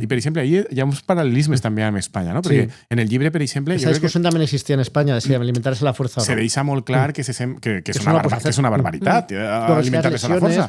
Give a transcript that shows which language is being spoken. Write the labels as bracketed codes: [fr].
[ca] I, per exemple, ahí hi ha uns paral·lelismes també amb Espanya, no? Perquè en el llibre, per exemple... [es] Esa discusión también existía en España, de si alimentarse a la fuerza o no. [ca] Se deixa molt clar que és una barbaritat alimentar-les a la força.